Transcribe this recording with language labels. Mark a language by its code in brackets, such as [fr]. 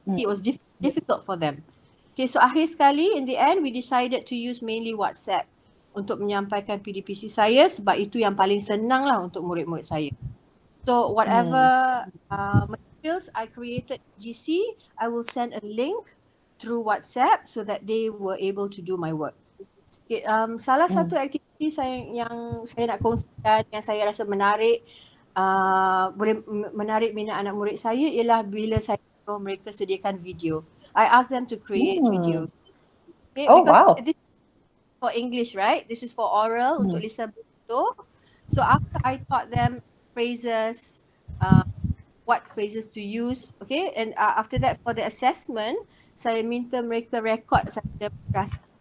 [en] It was difficult for them. Okay, so [ms] akhir sekali [en] in the end we decided to use mainly WhatsApp [ms] untuk menyampaikan PDPC saya sebab itu yang paling senang lah untuk murid-murid saya. [en] So whatever materials I created GC, I will send a link through WhatsApp so that they were able to do my work. Okay, [ms] salah satu aktiviti yang saya nak kongsikan, yang saya rasa menarik, boleh menarik minat anak murid saya ialah bila saya suruh mereka sediakan video. [en] I ask them to create videos. Okay, Oh, because wow. this is for English, right? This is for oral [ms] untuk lisan betul. [en] So after I taught them phrases, what phrases to use, okay, and after that for the assessment, [ms] saya minta mereka record satu demonstrasi.